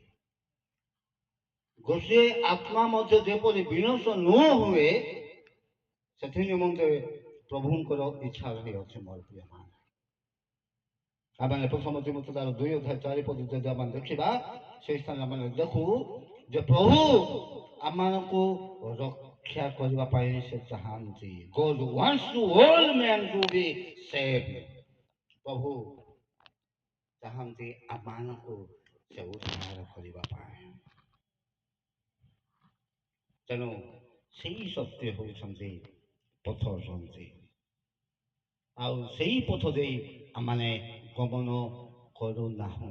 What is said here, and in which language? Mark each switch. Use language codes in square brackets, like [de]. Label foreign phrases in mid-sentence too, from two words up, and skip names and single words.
[or] ଗୋଟିଏ ଆତ୍ମା ମଧ୍ୟ ଯେପରି ବିନାଶ ନ ହୁଏ, ସେଥି ନିମନ୍ତେ ପ୍ରଭୁଙ୍କର ଇଚ୍ଛା ରହିଅଛି। ମୋର ପ୍ରିୟମାନେ, ଆମେ ପ୍ରଥମ ତିମୋଥୀ ତାର 2:4 ଯଦି ଆମେ ଦେଖିବା, ସେହି ସ୍ଥାନରେ ଆମେ ଦେଖୁ ଯେ ପ୍ରଭୁ ଆମମାନଙ୍କୁ ରକ୍ଷା କରିବା ପାଇଁ ସେ ଚାହାନ୍ତି। [en] God wants to all men to be saved. [or] ପ୍ରଭୁ ଚାହାନ୍ତି ଆମମାନଙ୍କୁ ସେ ଉଦ୍ଧାର କରିବା ପାଇଁ। ତେଣୁ ସେଇ ସତ୍ୟ ହେଉଛନ୍ତି ପଥ ଅଛନ୍ତି। ଆଉ ସେଇ ପଥ ଦେଇ ଆମମାନେ ଗମନ କରୁନାହୁଁ।